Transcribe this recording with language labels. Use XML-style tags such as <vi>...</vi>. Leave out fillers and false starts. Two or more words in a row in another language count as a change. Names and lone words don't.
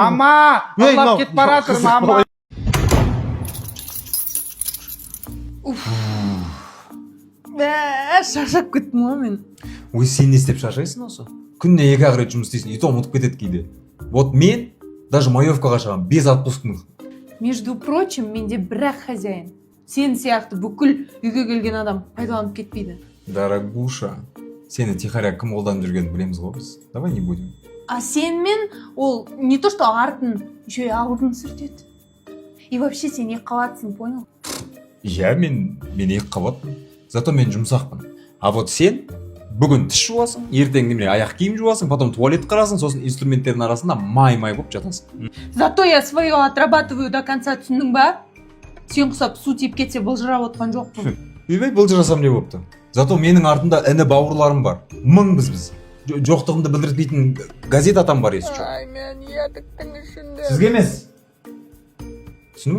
<kk>Мама, ұрлап кетіп бара жатыр, мама. Шаршап кеттім ғой мен. Ой, сен не істеп шаршайсың осы? Күніне 2-ақ рет жұмыс істейсің,</kk> <ru>и то</ru> <kk>ұмытып кетеді кейде. Вот мен даже маевкаға шығамын</kk> <ru>без отпускных. Между прочим,</ru> <kk>менде бір-ақ хозяин. Сен сияқты бүкіл үйге келген адам пайдаланып кетпейді. Дорогуша, сені тихоря кім қолданып жүргенін білеміз ғой біз.</kk> <ru>Давай не будем.</ru> <kk>А сенмен ол</kk> <ru>не то что</ru> <kk>артын,</kk> <ru>еще и</ru> <kk>алдын сүртеді.</kk> <ru>И вообще</ru> <kk>сен екі қабатсың, понял? Иә, мен екі қабатпын. Зато мен жұмсақпын.</kk> <ru>А вот</ru> <kk>сен бүгін тіс жуасың, ертең немене аяқ киім жуасың, потом туалет қарасың, сосын инструменттердің арасында май-май болып жатасың.</kk> <ru>Зато я свое отрабатываю до конца,</ru> <kk>түсіндің ба? Сен құсап су тиіп кетсе былжырап отқан жоқпын. Үйбай былжырасам не болыпты. Зато менің артымда іні бауырларым бар. Мыңбыз біз. Жоқтығымды білдіртпейтін газет атам бар есі жоқ. Ай, мен едіктің ішінде. Сізге емес. Түсіндің ба?</kk>